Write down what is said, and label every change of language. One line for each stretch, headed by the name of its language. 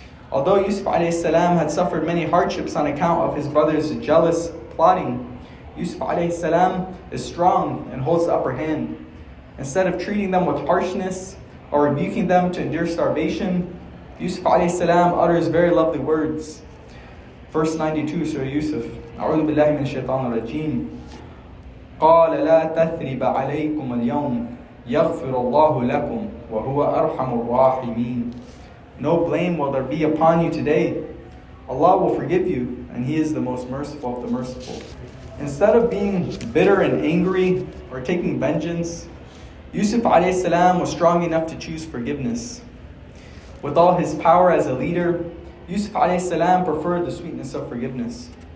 English: Although Yusuf alayhi salam had suffered many hardships on account of his brothers' jealous plotting, Yusuf alayhi salam is strong and holds the upper hand. Instead of treating them with harshness or rebuking them to endure starvation, Yusuf alayhi salam utters very lovely words. Verse 92, Surah Yusuf.
Arabic: أعوذ بالله من الشيطان الرجيم. قال لا تثريب عليكم اليوم يغفر الله لكم وهو أرحم الراحمين.
English: No blame will there be upon you today. Allah will forgive you, and He is the most merciful of the merciful. Instead of being bitter and angry or taking vengeance, Yusuf alayhi salam was strong enough to choose forgiveness. With all his power as a leader, Yusuf alayhi salam preferred the sweetness of forgiveness.